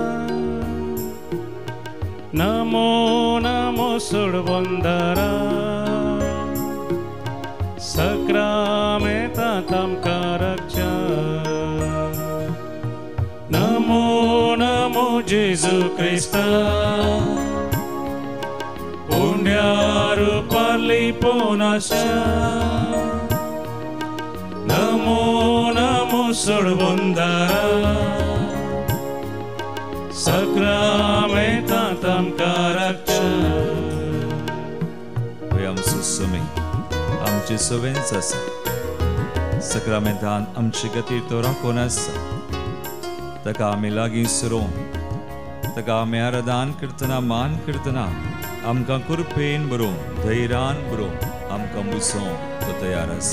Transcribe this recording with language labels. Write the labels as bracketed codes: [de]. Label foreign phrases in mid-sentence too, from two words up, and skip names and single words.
[kok] नमो नमो सोडवंदरा, सक्रामेता तामकां रक्षा. नमो नमो जेजू क्रिस्ता, उंड्या रूपाली पोनाशा. नमो नमो सोडवंदरा, सक्रामेता तामकां रक्षा. आमचो समय आमचे सवेंच आसा. सक्रामेंतान आमचे खातीर तो राखून आसा. ताका आमी लागीं सरों, ताका आमी आराधन करतना मान करतना आमकां कृपेन बरोवंक, धैर्यान बरोवंक, आमकां मुसोवंक तो तयार आसा.